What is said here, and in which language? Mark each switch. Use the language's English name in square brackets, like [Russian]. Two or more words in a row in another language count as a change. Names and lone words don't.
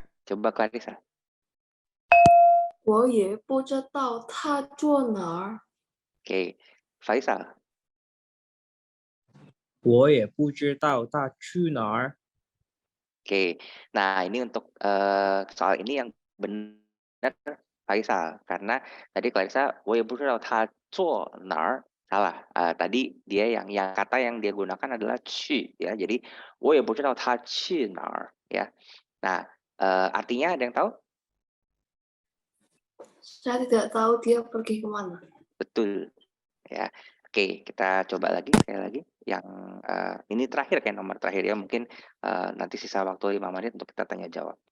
[Indonesian] Coba Clarissa. [Chinese] 我也不知道他住哪儿。 [Indonesian] Oke, Faisal. [Chinese] 我也不知道他去哪儿。 [Indonesian] Oke. Nah, ini untuk soal ini yang benar Faisal, karena tadi Faisal, [Chinese] 我也不知道他坐哪儿 salah. [Indonesian] Tadi dia yang kata yang dia gunakan adalah 去 ya. [Chinese] Jadi 我也不知道他去哪儿 ya. [Indonesian] Nah, artinya ada yang tahu? Saya tidak tahu dia pergi kemana. Betul ya. Oke, kita coba lagi sekali lagi yang ini terakhir kayak nomor terakhir ya. Mungkin nanti sisa waktu 5 menit untuk kita tanya jawab.